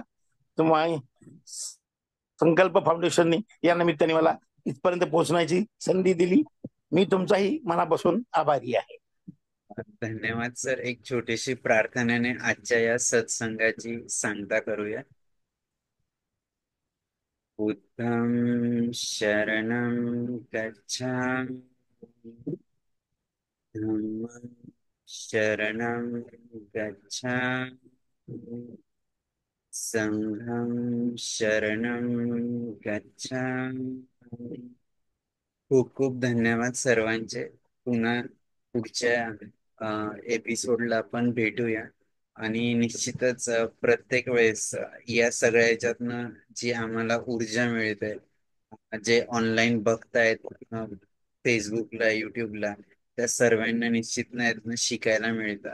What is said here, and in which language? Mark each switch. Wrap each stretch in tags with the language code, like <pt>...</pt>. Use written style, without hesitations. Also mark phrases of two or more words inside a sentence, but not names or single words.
<mr>तुम्हाला संकल्प फाउंडेशनने या निमित्ताने मला इथपर्यंत पोहोचण्याची संधी दिली. मी तुमचाही मनापासून आभारी आहे. धन्यवाद सर. एक छोटीशी प्रार्थनेने आजच्या या सत्संगाची सांगता करूया.</mr> <pi>बुद्धं शरणं गच्छामि, धम्मं शरणं गच्छामि, संघं शरणं गच्छामि.</pi> <mr>खूप खूप धन्यवाद सर्वांचे. पुन्हा पुढच्या एपिसोडला आपण भेटूया, आणि निश्चितच प्रत्येक वेळेस या सगळ्या ह्याच्यातनं जी आम्हाला ऊर्जा मिळते, जे ऑनलाईन बघतायत फेसबुकला, युट्यूबला, त्या सर्वांना निश्चित यातनं शिकायला मिळतं.</mr>